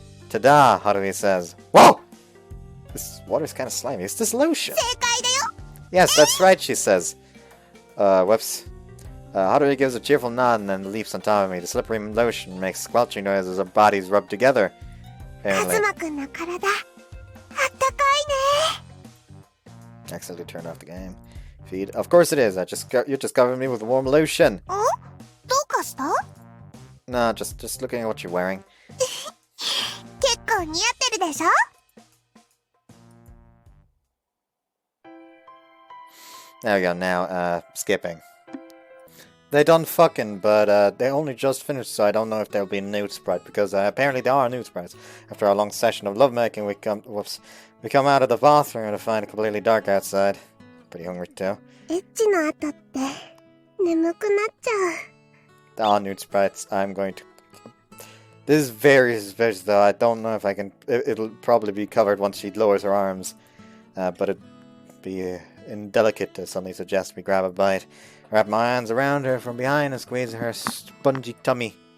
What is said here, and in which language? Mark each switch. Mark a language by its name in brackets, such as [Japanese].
[English] Ta-da, Haruhi says. Whoa! This water's kind of slimy. It's this lotion. [Japanese] 正解だよ。 [English] Yes, that's right, she says. Whoops. Haruhi gives a cheerful nod and then leaps on top of me. The slippery lotion makes squelching noises as our bodies rub together. [Japanese] カズ [English] Apparently. [Japanese] マくんの体、あったかいね。 [English] Accidentally turned off the game feed. Of course it is. You just covered me with warm lotion. [Japanese] どうかした？ [English] No, just looking at what you're wearing. [Japanese] 結構似合ってるでしょ？ [English] There we go. Now, skipping. They done fucking, but they only just finished, so I don't know if there'll be a nude sprite, because apparently there are nude sprites. After our long session of lovemaking, we come out of the bathroom to find it completely dark outside. Pretty hungry too. [Japanese] エッチの後って眠くなっちゃう。 [English] There are nude sprites. I'm going to... This is very suspicious, though. I don't know if I can... It'll probably be covered once she lowers her arms. But it'd be indelicate to suddenly suggest we grab a bite. Wrap my hands around her from behind and squeeze her spongy tummy.